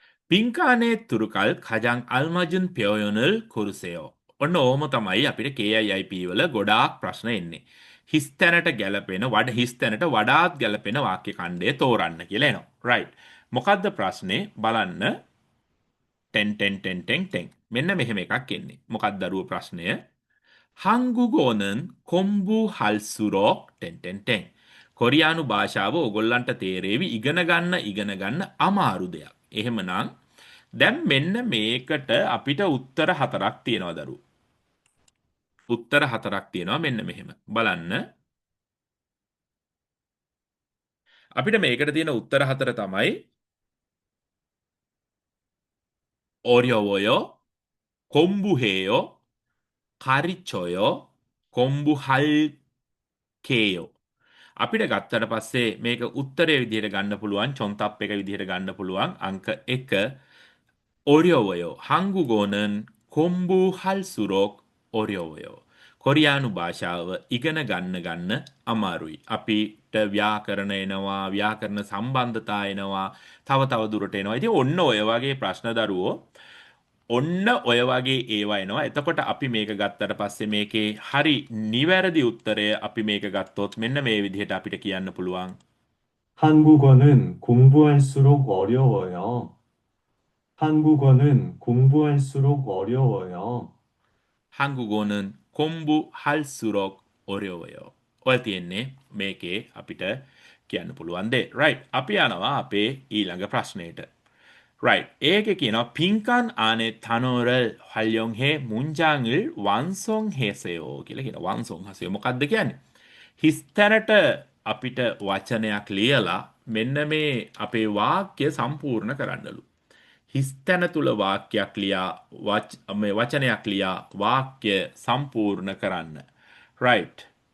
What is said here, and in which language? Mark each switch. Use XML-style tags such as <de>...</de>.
<ko>빈칸에 뚜루칼 가장 알맞은 표현을 고르세요.</ko> <si>ඔන්න ඕම තමයි අපිට KIIP වල ගොඩාක් ප්‍රශ්න එන්නේ. හිස් තැනට ගැලපෙන හිස් තැනට වඩාත් ගැලපෙන වාක්‍ය ඛණ්ඩය තෝරන්න කියලා එනවා.</si> <en>right.</en> <si>මොකද්ද ප්‍රශ්නේ? බලන්න. 10. මෙන්න මෙහෙම එකක් එන්නේ. මොකක්ද දරුවෝ ප්‍රශ්නය?</si> <ko>한국어는 공부할수록 10.</ko> <si>කොරියානු භාෂාව ඕගොල්ලන්ට තේරෙවි ඉගෙන ගන්න අමාරු දෙයක්. එහෙමනම් දැන් මෙන්න මේකට අපිට උත්තර 4ක් තියෙනවා දරුවෝ. උත්තර 4ක් තියෙනවා මෙන්න මෙහෙම. බලන්න. අපිට මේකට තියෙන උත්තර 4 තමයි</si> <ko>어려워요, 공부해요, 가르쳐요, 공부할게요.</ko> <si>අපිට ගත්තට පස්සේ මේක උත්තරයේ විදිහට ගන්න පුළුවන් චොන්තප් එක විදිහට ගන්න පුළුවන් අංක 1</si> <ko>어려워요. 한국어는 공부할수록 어려워요.</ko> <si>කොරියානු භාෂාව ඉගෙන ගන්න අමාරුයි. අපිට ව්‍යාකරණ එනවා, ව්‍යාකරණ සම්බන්ධතා එනවා, තව දුරට එනවා. ඉතින් ඔන්න ඔය වගේ ප්‍රශ්න දරුවෝ ඔන්න ඔය වගේ ඒවා එනවා. එතකොට අපි මේක ගත්තට පස්සේ මේකේ හරි නිවැරදි උත්තරය අපි මේක ගත්තොත් මෙන්න මේ විදිහට අපිට කියන්න පුළුවන්.</si> <ko>한국어는 공부할수록 어려워요. 한국어는 공부할수록 어려워요. 한국어는 공부할수록 어려워요.</ko> <si>ඔය තියෙන්නේ මේකේ අපිට කියන්න පුළුවන් දේ.</si> <en>right.</en> <si>අපි යනවා අපේ ඊළඟ ප්‍රශ්නෙට. right. ඒකේ කියනවා</si> <ko>빈칸 안에 단어를 활용해 문장을 완성하세요</ko> <si>කියලා කියනවා.</si> <ko>완성하세요.</ko> <si>මොකද්ද කියන්නේ? හිස්තැනට අපිට වචනයක් ලියලා මෙන්න මේ අපේ වාක්‍ය සම්පූර්ණ කරන්නලු. හිස්තැන තුල වාක්‍යයක් ලියා වචනයක් ලියා වාක්‍ය සම්පූර්ණ කරන්න.</si> <en>right.</en>